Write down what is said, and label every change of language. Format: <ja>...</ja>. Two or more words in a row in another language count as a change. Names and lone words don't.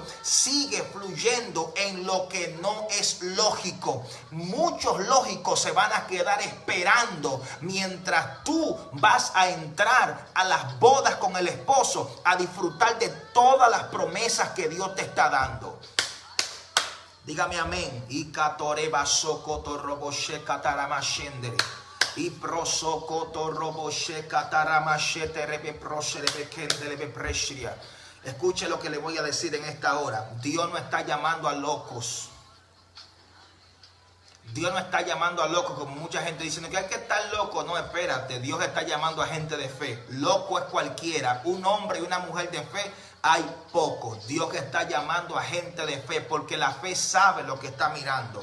<es>Sigue fluyendo en lo que no es lógico. Muchos lógicos se van a quedar esperando mientras tú vas a entrar a las bodas con el esposo, a disfrutar de todas las promesas que Dios te está dando. Dígame amén. Y catoreba socoto roboshe cataramashendere. Y prosocoto roboshe cataramashete rebeproshe presria. Escuche lo que le voy a decir en esta hora. Dios no está llamando a locos. Dios no está llamando a locos como mucha gente diciendo que hay que estar loco. No, espérate. Dios está llamando a gente de fe. Loco es cualquiera. Un hombre y una mujer de fe hay pocos. Dios está llamando a gente de fe porque la fe sabe lo que está mirando.</es>